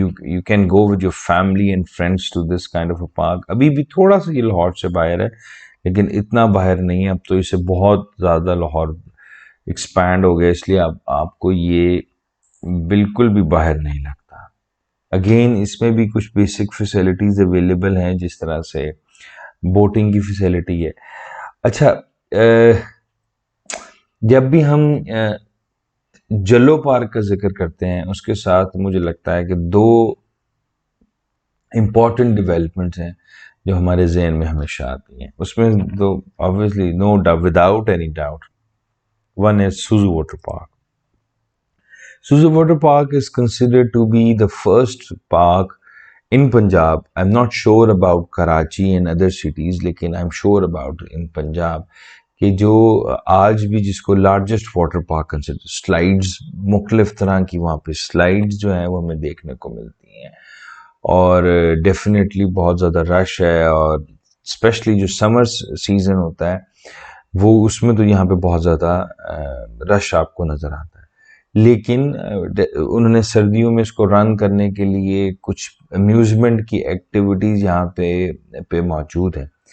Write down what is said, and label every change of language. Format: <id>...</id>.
<en>you can go with your family and friends to this kind of a park.</en> <ur>ابھی بھی تھوڑا سا یہ لاہور سے باہر ہے، لیکن اتنا باہر نہیں ہے. اب تو اسے بہت زیادہ لاہور ایکسپینڈ ہو گیا، اس لیے اب آپ کو یہ بالکل بھی باہر نہیں لگتا. اگین اس میں بھی کچھ بیسک فیسلٹیز اویلیبل ہیں، جس طرح سے بوٹنگ کی فیسلٹی ہے. اچھا، جب بھی ہم جلو پارک کا ذکر کرتے ہیں اس کے ساتھ مجھے لگتا ہے کہ 2 امپورٹنٹ ڈیولپمنٹس ہیں جو ہمارے ذہن میں ہمیشہ آتی ہیں. اس میں تو</ur> <en>obviously no doubt, without any doubt, one is Suzu Water Park. Suzu Water Park is considered to be the first park in Punjab. I'm not sure about Karachi and other cities, لیکن I'm sure about in Punjab</en> <ur>کہ جو آج بھی جس کو</ur> <en>Largest water park consider.</en> <ur>Slides مختلف طرح کی وہاں پہ سلائیڈز جو ہیں وہ ہمیں دیکھنے کو ملتی ہیں، اور ڈیفینیٹلی بہت زیادہ رش ہے. اور اسپیشلی جو سمر سیزن ہوتا ہے وہ اس میں تو یہاں پہ بہت زیادہ رش آپ کو نظر آتا ہے، لیکن انہوں نے سردیوں میں اس کو رن کرنے کے لیے کچھ امیوزمنٹ کی ایکٹیویٹیز یہاں پہ موجود ہیں۔</ur>